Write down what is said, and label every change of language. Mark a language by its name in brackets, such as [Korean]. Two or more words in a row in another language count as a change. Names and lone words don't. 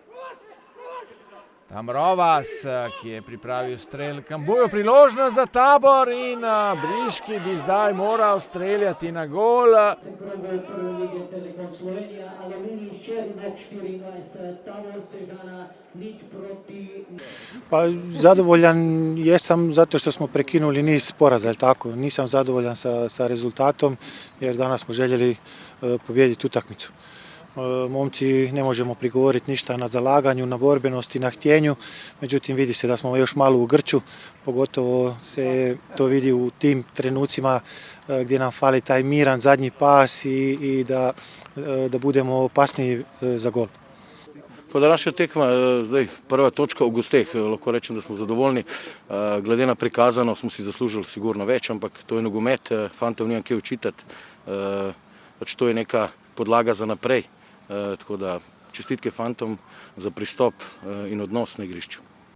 [Slovenian] Tam Rovas, ki je pripravil strel Kambuju, priložnost za Tabor in Briški bi zdaj moral streljati na gol. [Croatian] Pa zadovoljan jesam zato što smo prekinuli niz poraza, jel tako? Nisam zadovoljan sa rezultatom jer danas smo željeli pobijediti utakmicu. Momci ne možemo prigovoriti ništa na zalaganju, na borbenosti, na htjenju, međutim vidi se da smo još malo u grču, pogotovo se to vidi u tim trenucima gdje nam fali taj miran zadnji pas i da budemo opasniji za gol. [Slovenian] Pa današnja tekma, zdaj prva točka v gosteh, lahko rečem, da smo zadovoljni. Glede na prikazano smo si zaslužili sigurno več, ampak to je nogomet, fantom nimam kaj očitati, pač to je neka podlaga za naprej, tako da čestitke fantom za pristop in odnos na igrišču.